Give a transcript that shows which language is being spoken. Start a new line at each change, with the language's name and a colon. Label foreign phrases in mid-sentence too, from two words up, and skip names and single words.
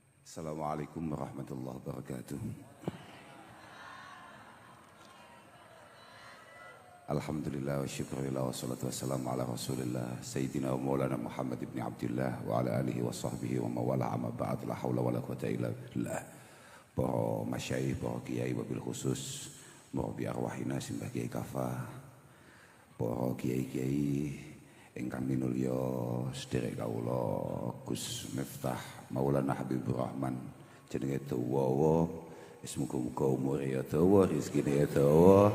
Arabic: السلام عليكم ورحمة الله وبركاته. الحمد لله والشكر لله والصلاة والسلام على رسول الله سيدنا ومولانا محمد بن عبد الله وعلى آله وصحبه ومن والاه أما بعد لا حول ولا قوة إلا بالله.
Javanese: Para masyayikh, para kiai wabil khusus
Arabic: مربي أرواحنا
Javanese: simbah kiai kafah, para kiai-kiai ingkang minulya sedherek kawula Gus Miftah Maulana Habibur Rahman jenenge dawa wis muga-muga umure ya dawa rezekine ya dawa.